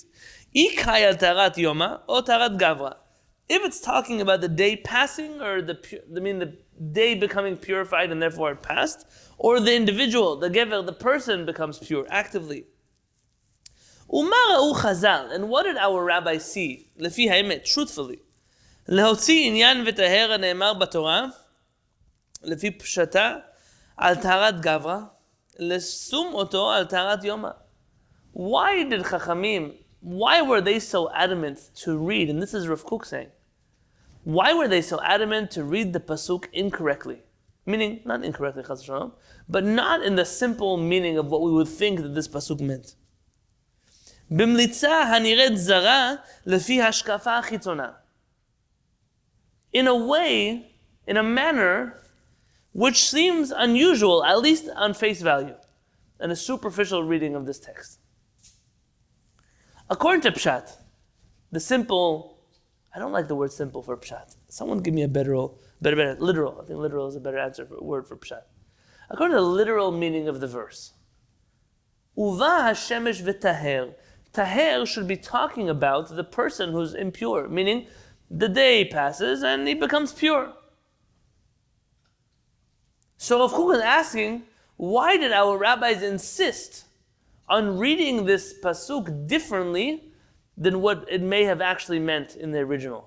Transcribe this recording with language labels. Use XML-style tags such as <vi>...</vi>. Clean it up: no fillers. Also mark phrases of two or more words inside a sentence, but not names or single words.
<he>היכא על טהרת יומא</he> <en>or</en> <he>טהרת גברא.</he> <en>If it's talking about the day passing, or the day becoming purified and therefore it passed, or the individual, the gever, the person becomes pure actively.</en> <he>ומה ראו חז״ל,</he> <en>and what did our rabbis see?</en> <he>לפי האמת, truthfully. להוציא ענין וטהר נאמר בתורה לפי פשטה על טהרת גברא לשום אותו על טהרת יומא.</he> <en>Why did Chachamim, why were they so adamant to read, and this is Rav Kook saying, why were they so adamant to read the pasuk incorrectly? Meaning, not incorrectly,</en> <he>חס ושלום,</he> <en>but not in the simple meaning of what we would think that this pasuk meant.</en> <he>במליצה הנראית זרה לפי השקפה חיצונה.</he> <en>In a way, in a manner, which seems unusual, at least on face value, and a superficial reading of this text. According to Pshat, the simple, I don't like the word simple for Pshat. Someone give me a better literal. I think literal is a better word for Pshat. According to the literal meaning of the verse,</en> <he>ובא השמש וטהר.</he> <en>Taher should be talking about the person who's impure, meaning the day passes and he becomes pure. So Rav Kook is asking, why did our rabbis insist on reading this pasuk differently than what it may have actually meant in the original?</en>